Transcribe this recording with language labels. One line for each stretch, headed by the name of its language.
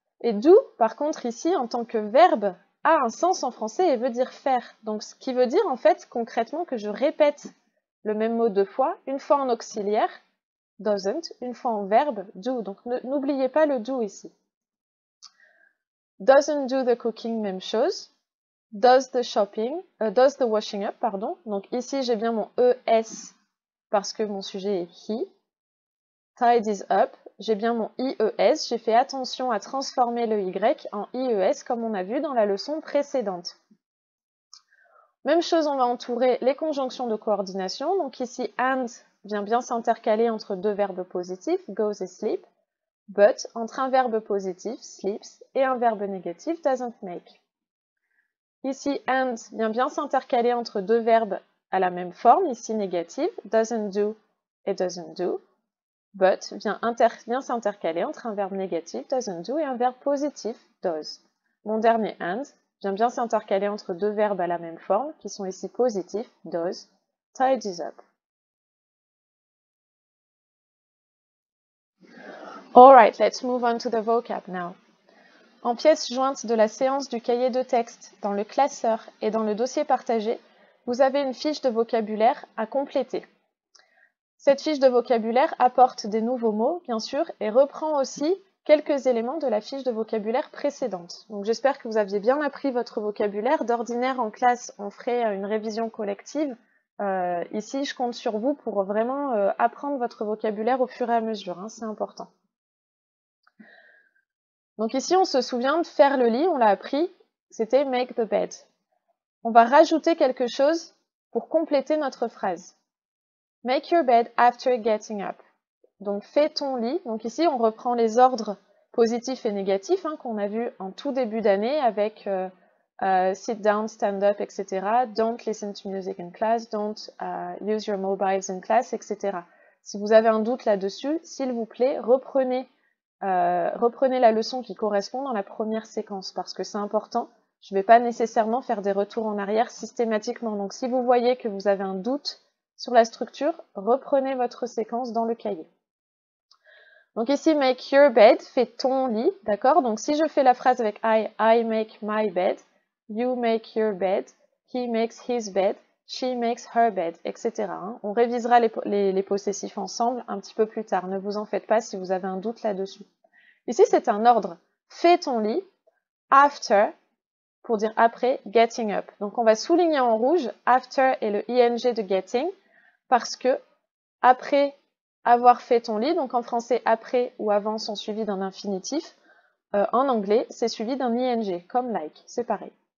French: Et do, par contre, ici, en tant que verbe, a un sens en français et veut dire faire. Donc ce qui veut dire, en fait, concrètement, que je répète le même mot deux fois, une fois en auxiliaire, doesn't, une fois en verbe, do. Donc n'oubliez pas le do ici.
English: Doesn't do the cooking,
French: même chose.
English: Does the washing up, pardon.
French: Donc ici, j'ai bien mon ES parce que mon sujet est he. Tidies up, j'ai bien mon IES. J'ai fait attention à transformer le Y en IES comme on a vu dans la leçon précédente. Même chose, on va entourer les conjonctions de coordination. Donc ici, and vient bien s'intercaler entre deux verbes positifs, goes et sleep. But, entre un verbe positif, sleeps, et un verbe négatif, doesn't make. Ici, and vient bien s'intercaler entre deux verbes à la même forme, ici négative, doesn't do et doesn't do. But vient s'intercaler entre un verbe négatif, doesn't do, et un verbe positif, does. Mon dernier and vient bien s'intercaler entre deux verbes à la même forme, qui sont ici positifs, does, tidies up.
English: Alright, let's move on to the vocab now.
French: En pièce jointe de la séance du cahier de texte, dans le classeur et dans le dossier partagé, vous avez une fiche de vocabulaire à compléter. Cette fiche de vocabulaire apporte des nouveaux mots, bien sûr, et reprend aussi quelques éléments de la fiche de vocabulaire précédente. Donc j'espère que vous aviez bien appris votre vocabulaire. D'ordinaire, en classe, on ferait une révision collective. Ici, je compte sur vous pour vraiment apprendre votre vocabulaire au fur et à mesure, hein, c'est important. Donc ici, on se souvient de faire le lit, on l'a appris, c'était
English: make the bed.
French: On va rajouter quelque chose pour compléter notre phrase.
English: Make your bed after getting up.
French: Donc fais ton lit. Donc ici, on reprend les ordres positifs et négatifs hein, qu'on a vus en tout début d'année avec sit down, stand up, etc.
English: Don't listen to music in class, don't use your mobiles in class, etc.
French: Si vous avez un doute là-dessus, s'il vous plaît, reprenez la leçon qui correspond dans la première séquence parce que c'est important Je ne vais pas nécessairement faire des retours en arrière systématiquement. Donc si vous voyez que vous avez un doute sur la structure, reprenez votre séquence dans le cahier. Donc ici,
English: make your bed,
French: fais ton lit, d'accord? Donc si je fais la phrase avec
English: I make my bed, you make your bed, he makes his bed, she makes her bed, etc.
French: On révisera les possessifs ensemble un petit peu plus tard. Ne vous en faites pas si vous avez un doute là-dessus. Ici, c'est un ordre. Fais ton lit, after, pour dire après, getting up. Donc on va souligner en rouge after et le ing de getting, parce que après avoir fait ton lit, donc en français après ou avant sont suivis d'un infinitif, en anglais c'est suivi d'un ing, comme like, c'est pareil.